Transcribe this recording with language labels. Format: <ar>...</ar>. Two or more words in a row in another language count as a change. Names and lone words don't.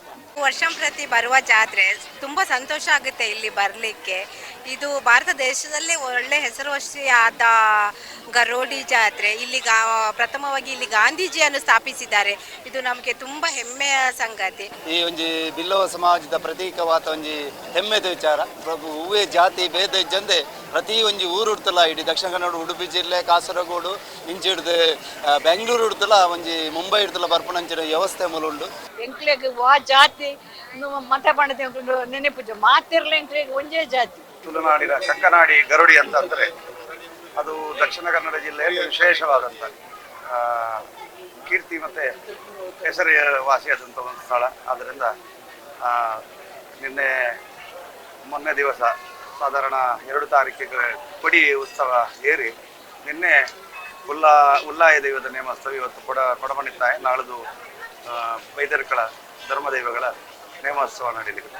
<kn>ವರ್ಷಂಪ್ರತಿ ಬರುವ ಜಾತ್ರೆ ತುಂಬ ಸಂತೋಷ ಆಗುತ್ತೆ ಇಲ್ಲಿ ಬರಲಿಕ್ಕೆ. ಇದು ಭಾರತ ದೇಶದಲ್ಲೇ ಒಳ್ಳೆ ಹೆಸರುವಾಸಿಯಾದ ಗರೋಡಿ ಜಾತ್ರೆ. ಇಲ್ಲಿ ಪ್ರಥಮವಾಗಿ ಇಲ್ಲಿ ಗಾಂಧೀಜಿಯನ್ನು ಸ್ಥಾಪಿಸಿದ್ದಾರೆ. ಇದು ನಮಗೆ ತುಂಬ ಹೆಮ್ಮೆಯ ಸಂಗತಿ.</kn> <tcy>ಈ ಒಂಜಿ ಬಿಲ್ಲವ ಸಮಾಜದ ಪ್ರತೀಕವಾದ ಒಂಜಿ ಹೆಮ್ಮೆದ ವಿಚಾರ. ಪ್ರಭು ಹೂವೇ ಜಾತಿ ಭೇದ ಇಜ್ಜಂದೆ ಪ್ರತಿ ಒಂಜಿ ಊರು ಉಡ್ತಲ್ಲ, ಇಡೀ ದಕ್ಷಿಣ ಕನ್ನಡ, ಉಡುಪಿ ಜಿಲ್ಲೆ, ಕಾಸರಗೋಡು ಇಂಚಿ ಹಿಡ್ದು ಬೆಂಗಳೂರು ಉಡ್ತಲ್ಲ, ಒಂಜಿ ಮುಂಬೈ ಇಡ್ತಲ್ಲ ಬರ್ಪಣಂಚಿನ ವ್ಯವಸ್ಥೆ ಮೂಲ ಉಂಡು. ಎಂಕ್ಲೆಗ್ ವಾ ಜಾತಿ ಮತ ಬಣ್ಣದ ನೆನಪುಜ ಮಾತಿರ್ಲ ಎಂಕ್ಲೆಗ್ ಒಂದೇ ಜಾತಿ.</tcy> <kn>ತುಳುನಾಡಿನ ಕಂಕನಾಡಿ ಗರುಡಿ ಅಂತ ಅಂದರೆ ಅದು ದಕ್ಷಿಣ ಕನ್ನಡ ಜಿಲ್ಲೆಯಲ್ಲಿ ವಿಶೇಷವಾದಂಥ ಕೀರ್ತಿ ಮತ್ತು ಹೆಸರು ವಾಸಿಯಾದಂಥ ಒಂದು ಸ್ಥಳ. ಆದ್ದರಿಂದ ಮೊನ್ನೆ ದಿವಸ ಸಾಧಾರಣ 2 ತಾರೀಕಿಗೆ ಕೊಡಿ ಉತ್ಸವ ಏರಿ ನಿನ್ನೆ ಉಲ್ಲಾಯ ದೈವದ ನೇಮೋತ್ಸವ, ಇವತ್ತು ಕೊಡಮಣಿತಾಯ, ನಾಳದು ಬೈದರ್ಕಳ ಧರ್ಮದೈವಗಳ ನೇಮೋತ್ಸವ ನಡೆಯಲಿದೆ.</kn>